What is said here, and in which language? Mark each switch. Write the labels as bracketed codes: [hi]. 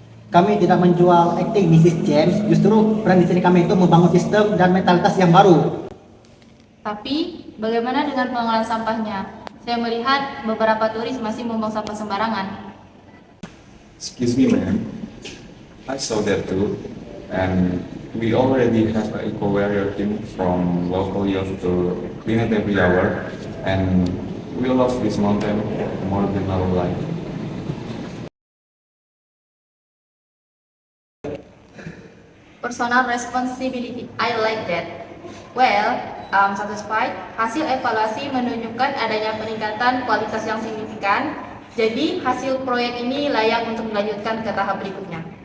[id] Kami tidak menjual acting, Mrs. James. Justru peran di sini kami itu membangun sistem dan mentalitas yang baru. Tapi, bagaimana dengan pengelolaan sampahnya? Saya melihat beberapa turis masih membuang sampah sembarangan. [en] Excuse me, ma'am. I saw that too. And we already have an eco warrior team from local youth to clean it every hour. And we love this mountain more than our life. Personal responsibility, I like that. Well, satisfied. [id] Hasil evaluasi menunjukkan adanya peningkatan kualitas yang signifikan. Jadi, hasil proyek ini layak untuk dilanjutkan ke tahap berikutnya.